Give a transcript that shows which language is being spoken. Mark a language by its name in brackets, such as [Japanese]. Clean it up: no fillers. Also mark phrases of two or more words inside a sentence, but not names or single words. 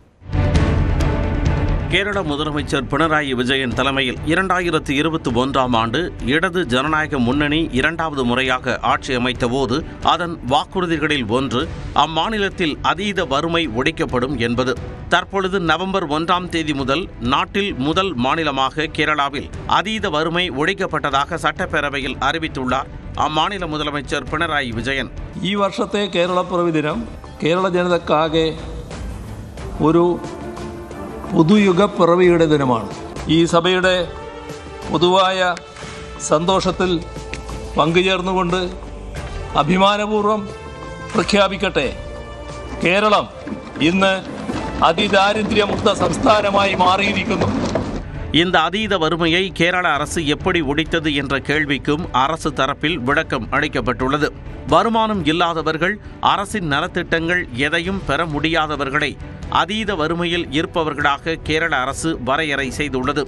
[Tamil] கேரள முதலமைச்சர் பினராயி விஜயன் தலைமையில் 2021ஆம் ஆண்டு இடது ஜனநாயக முன்னணி இரண்டாவது முறையாக ஆட்சி அமைத்த போது அதன் வாக்குறுதிகளில் ஒன்று அம்மாநிலத்தில் அதீத வறுமை ஒழிக்கப்படும் என்பது. தற்பொழுது நவம்பர் 1ஆம் தேதி முதல் நாட்டில் முதல் மாநிலமாக கேரளாவில் அதீத வறுமை ஒழிக்கப்பட்டதாக சட்டப்பேரவையில் அறிவித்துள்ளார் அம்மாநில முதலமைச்சர் பினராயி விஜயன். [Malayalam] ഈ വർഷത്തെ കേരളപ്പിറവി ദിനം കേരള ജനതക്കാകെ ഒരു പുതുയുഗ പിറവിയുടെ ദിനമാണ്. ഈ സഭയുടെ പൊതുവായ സന്തോഷത്തിൽ പങ്കുചേർന്നുകൊണ്ട് അഭിമാനപൂർവ്വം പ്രഖ്യാപിക്കട്ടെ, കേരളം ഇന്ന് அதிதாரித்யமுக்த സംസ്ഥാനമായി மாறிയിരിക്കുന്നു. [Tamil] இந்த அதீத வறுமையை கேரள அரசு எப்படி ஒழித்தது என்ற கேள்விக்கும் அரசு தரப்பில் விளக்கம் அளிக்கப்பட்டுள்ளது. வருமானம் இல்லாதவர்கள், அரசின் நலத்திட்டங்கள் எதையும் பெற முடியாதவர்களை அதீத வறுமையில் இருப்பவர்களாக கேரள அரசு வரையறை செய்துள்ளது.